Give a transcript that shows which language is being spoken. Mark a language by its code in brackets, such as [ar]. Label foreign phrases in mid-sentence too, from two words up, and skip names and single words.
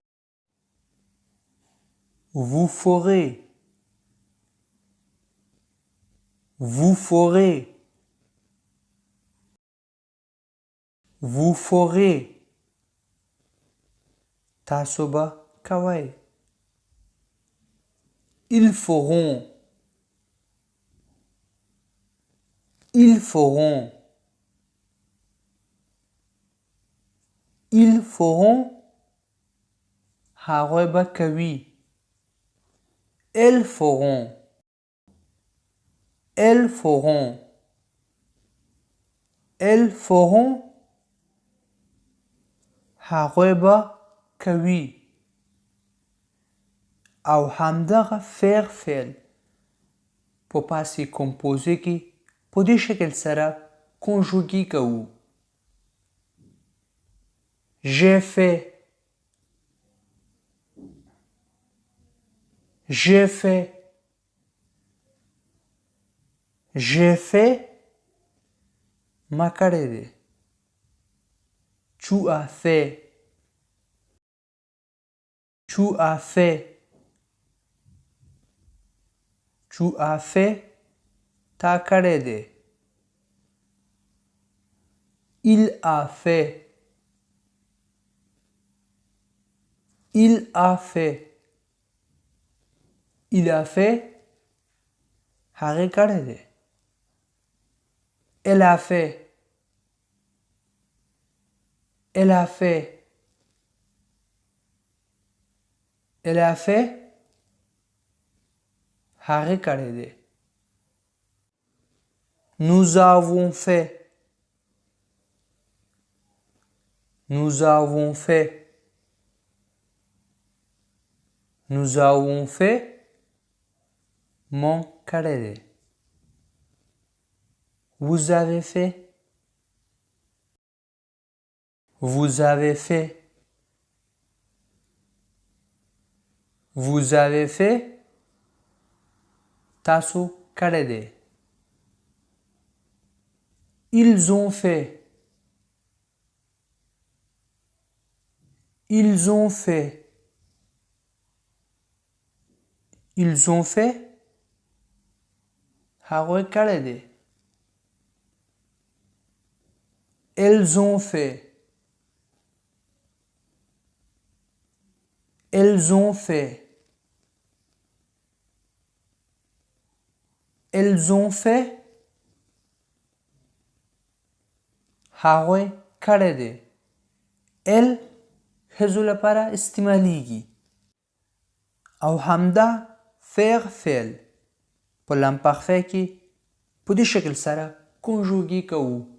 [fr] vous ferez، vous ferez، vous ferez، [ps] تاسو به کوئ. [fr] ils feront، ils feront، ils feront، [ps] هغوی به کوي. [fr] elles feront، elles feront، elles feront، [ps] هغوی به کوي. او همدغه فعل په پاسې کمپوزه کې په دې شکل سره کنجوګي کوو. [fr] j'ai fait j'ai fait j'ai fait [ps] ما کړی دی. [fr] tu as fait tu as fait tu as fait [ps] تا کړی دی. [fr] il a fait il a fait il a fait [ps] هغه کړی دی. [fr] elle a fait elle a fait elle a fait [ps] هغه کړی دی. [fr] nous avons fait nous avons fait nous avons fait [ps] mon کړی دی. [fr] vous avez fait vous avez fait vous avez fait [ps] تاسو کړی دی. [fr] ils ont fait ils ont fait ils ont fait [ps] هغوی کړی دی. [fr] elles ont fait elles ont fait elles ont fait [ps] هغوی کړی دی. ال ښځو لپاره استعمالیږي او همدا فعل په l'imparfait کې په دې شکل سره کنجوګي کوو.